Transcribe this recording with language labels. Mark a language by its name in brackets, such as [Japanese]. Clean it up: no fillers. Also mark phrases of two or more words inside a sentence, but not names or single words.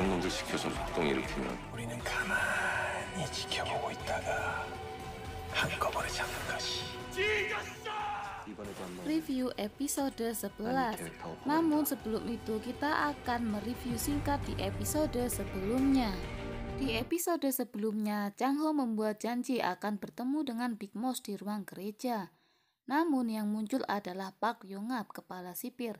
[Korean] 시켜서 폭동 일으키면 우리는 가만히 지켜보고 있다가 한꺼번에 잡는 것이. 이번에도 안 나오면 [English] Review episode 11. [Indonesian] Namun sebelum itu kita akan mereview singkat di episode sebelumnya. Di episode sebelumnya, Chang Ho membuat janji akan bertemu dengan Big Mouse di ruang gereja. Namun yang muncul adalah Park Yong-ap, kepala sipir.